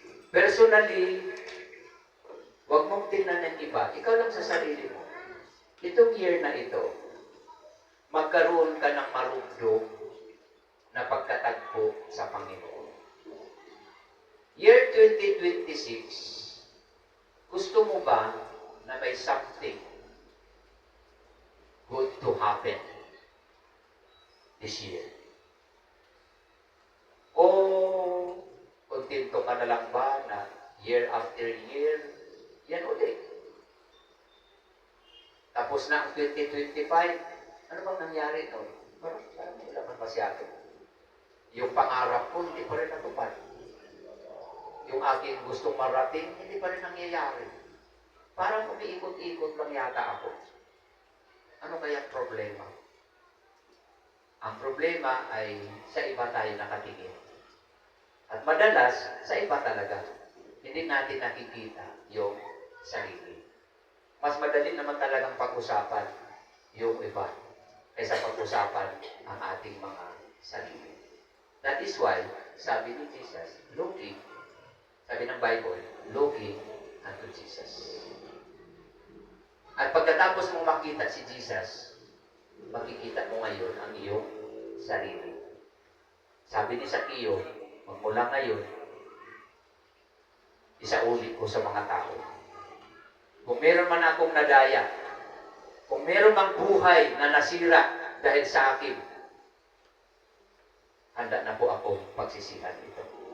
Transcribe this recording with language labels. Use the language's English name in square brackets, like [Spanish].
[Filipino] Personally, huwag mong tingnan ng iba. Ikaw lang sa sarili mo. Itong year na ito, magkaroon ka ng marugdog na pagkatagpo sa Panginoon. [English] Year 2026, [Filipino] gusto mo ba na may [English] something good to happen this year? [Filipino] O kontento ka na lang ba na [English] year after year, [Filipino] yan ulit? Tapos na ang 2025, ano bang nangyari noon? Parang may laman pa siya akin. Yung pangarap ko, hindi pa rin natupad. Yung aking gustong marating, hindi pa rin nangyayari. Parang umiikot-ikot lang yata ako. Ano kaya problema? Ang problema ay sa iba tayo nakatingin. At madalas, sa iba talaga. Hindi natin nakikita yung sarili. Mas madali naman talagang pag-usapan yung iba kaysa pag-usapan ang ating mga sarili. [English] That is why, sabi ni Jesus, looking, sabi ng Bible, looking unto Jesus. [Filipino] At pagkatapos mong makita si Jesus, makikita mo ngayon ang iyong sarili. Sabi ni Zaccheo, magmula ngayon, isauli ko sa mga tao. Kung meron man akong nadaya, kung meron mang buhay na nasira dahil sa akin, handa na po akong pagsisihan ito.